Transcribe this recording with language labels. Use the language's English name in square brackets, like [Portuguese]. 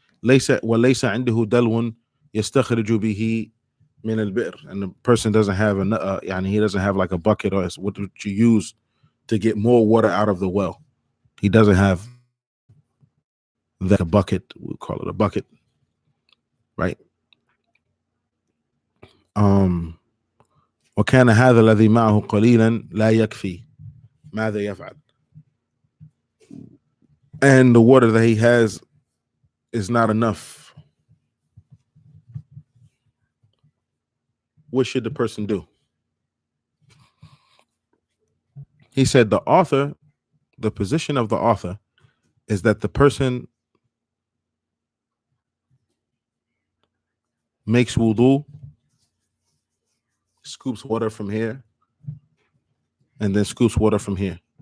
[Arabic] وليس عنده دلو يستخرج به من البئر, [English] and the person doesn't have he doesn't have like a bucket or what would you use to get more water out of the well. He doesn't have that, a bucket. We'll call it a bucket, right? [Arabic] وكان هذا الذي معه قليلا لا يكفي ماذا يفعل. [English] And the water that he has is not enough. What should the person do? He said the position of the author is that the person makes wudu, scoops water from here, and then scoops water from here.